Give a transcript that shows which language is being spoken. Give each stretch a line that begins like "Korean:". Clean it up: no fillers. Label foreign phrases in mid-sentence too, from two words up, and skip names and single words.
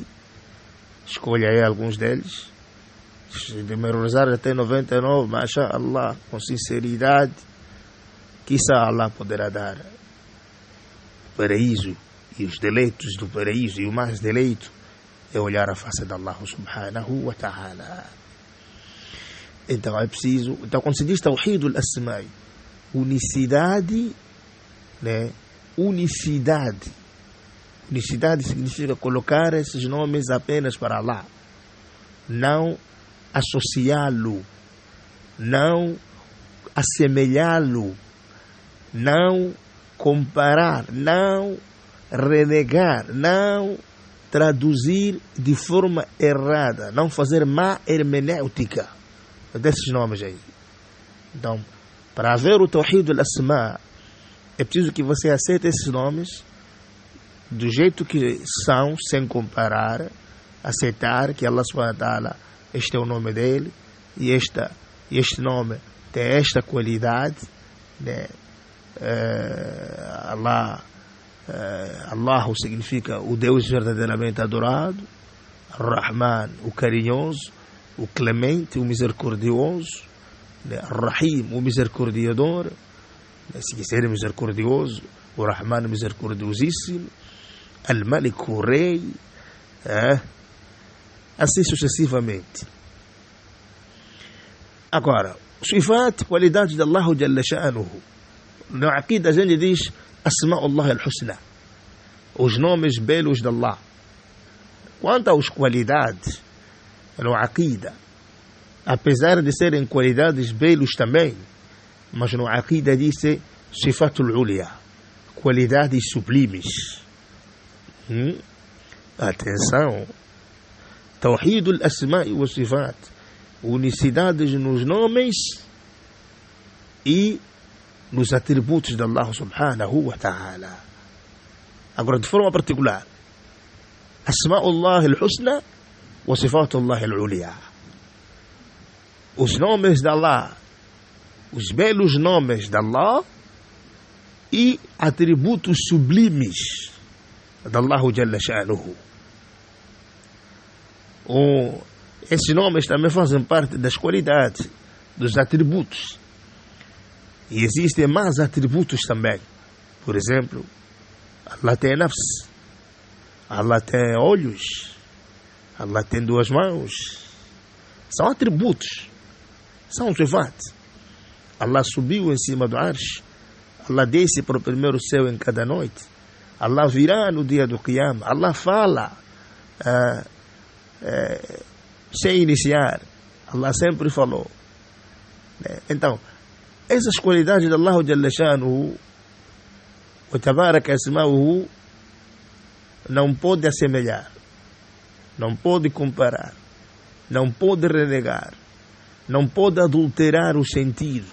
Portuguese: Escolha aí alguns deles. De memorizar até 99,
Arabic: ما شاء الله,
Portuguese: com sinceridade, quizá Allah poderá dar o paraíso e os deleitos do paraíso, e o mais deleito é olhar a face de Allah
Arabic: سبحانه وتعالى.
Portuguese: Então é preciso, então quando se diz
Arabic: توحيد الأسماء',
Portuguese: unicidade, né? Unicidade significa colocar esses nomes apenas para Allah, não associá-lo, não assemelhá-lo, não comparar, não renegar, não traduzir de forma errada, não fazer má hermenêutica desses nomes aí. Então, para haver o
Arabic: توحيد الأسماء',
Portuguese: é preciso que você aceite esses nomes do jeito que são, sem comparar, aceitar que Allah
Arabic: سبحانه وتعالى,
Portuguese: este é o nome dele, e este nome tem esta qualidade, né? Allahu significa o Deus verdadeiramente adorado, Ar-Rahman, o carinhoso, o clemente, o misericordioso, né? Ar-Rahim, o misericordiador, né? Se quiser misericordioso, o Rahman misericordiosíssimo, Al-Malik, o rei, assim sucessivamente. Agora, sifat, qualidades de Allah
Arabic: جل شأنه.
Portuguese: Na Aqida a gente diz
Arabic: أسماء الله الحسنى,
Portuguese: os nomes belos de Allah. Quanto às qualidades, no Aqida, apesar de serem qualidades belos também, mas no Aqida diz
Arabic: الصفات العلى,
Portuguese: qualidades sublimes. Atenção,
Arabic: توحيد الأسماء والصفات,
Portuguese: unicidades nos nomes e nos atributos de Allah
Arabic: سبحانه وتعالى.
Portuguese: Agora, de forma particular,
Arabic: أسماء الله الحسنى وصفات الله العلى,
Portuguese: os nomes de Allah, os belos nomes de Allah e atributos sublimes de Allah
Arabic: جل شأنه.
Portuguese: Esses nomes também fazem parte das qualidades, dos atributos. E existem mais atributos também. Por exemplo, Allah tem nafs, Allah tem olhos, Allah tem duas mãos. São atributos, são sifat. Allah subiu em cima do arsh, Allah desce para o primeiro céu em cada noite, Allah virá no dia do Qiyam, Allah fala sem iniciar, Allah sempre falou. Então, essas qualidades de Allah
Arabic: جل شأنه وتبارك أسماؤه
Portuguese: não pode assemelhar, não pode comparar, não pode renegar, não pode adulterar o sentido.